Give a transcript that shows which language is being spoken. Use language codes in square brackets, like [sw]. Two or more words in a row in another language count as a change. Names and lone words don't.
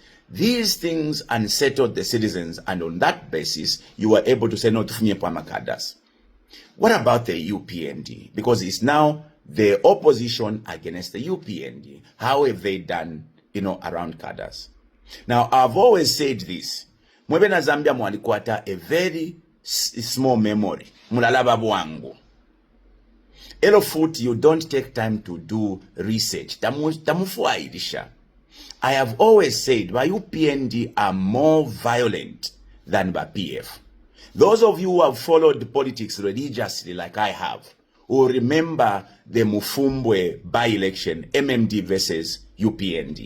[en] These things unsettled the citizens, and on that basis, you were able to say no to Funyepama cadres. What about the UPND? Because it's now the opposition against the UPND. How have they done, around cadres? Now, I've always said this. [bem] Mwebe na Zambia mwalikwata [en] a very small memory. [bem] Mulalaba bwangu. [en] Elo foot, you don't take time to do research. [bem] Tamufuairisha. [en] I have always said, by UPND are more violent than by PF. Those of you who have followed politics religiously like I have, will remember the Mufumbwe by-election, MMD versus UPND.